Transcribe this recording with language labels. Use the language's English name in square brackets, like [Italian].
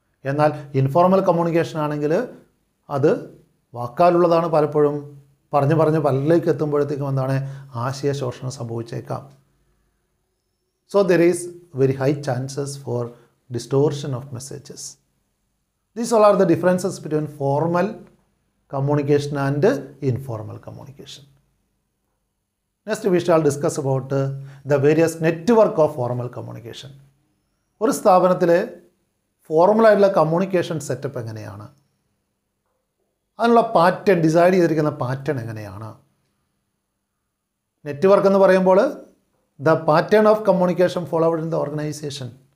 [Malayalam] എന്നാൽ informal communication ആണെങ്കിൽ അത് വാക്കാലുള്ളതാണ്, പലപ്പോഴും പറഞ്ഞ് പലരിലേക്ക് എത്തുമ്പോഴത്തേക്കും എന്താണ് ആശയശോഷണം സംഭവിച്ചേക്കാം. [English] So there is very high chances for distortion of messages. These all are the differences between formal communication and informal communication. Next we shall discuss about the various network of formal communication. [Malayalam] ഒരു സ്ഥാപനത്തിലെ ഫോർമലായിട്ടുള്ള communication setup എങ്ങനെയാണ്, അതിനുള്ള pattern decide ചെയ്തിരിക്കുന്ന pattern എങ്ങനെയാണ്. [English] network [Malayalam] എന്ന് പറയുമ്പോൾ [English] The pattern of communication followed in the organisation.